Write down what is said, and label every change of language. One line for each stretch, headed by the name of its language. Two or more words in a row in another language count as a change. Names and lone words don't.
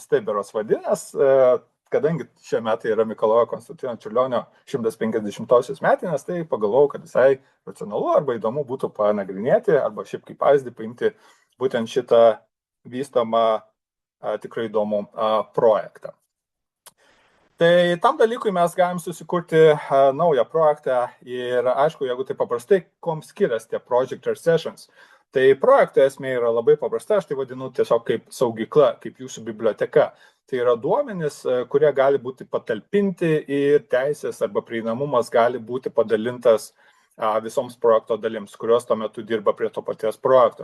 Lithuanian: Tai beros vadinas, kadangi šie metai yra Mikalojo Konstantino Čiurlionio 150-osios metinės, tai pagalvojau, kad visai racionalu arba įdomu būtų panagrinėti, arba šiaip kaip pavyzdį paimti būtent šitą vystomą tikrai įdomų projektą. Tai tam dalykui mes galim susikurti naują projektą ir aišku, jeigu tai paprastai, kom skiriasi tie
English: project or sessions.
Lithuanian: Tai projekto esmė yra labai paprasta, aš tai vadinu tiesiog kaip saugykla, kaip jūsų biblioteka. Tai yra duomenys, kurie gali būti patalpinti ir teisės arba prieinamumas gali būti padalintas visoms projekto dalims, kurios tuo metu dirba prie to paties projekto.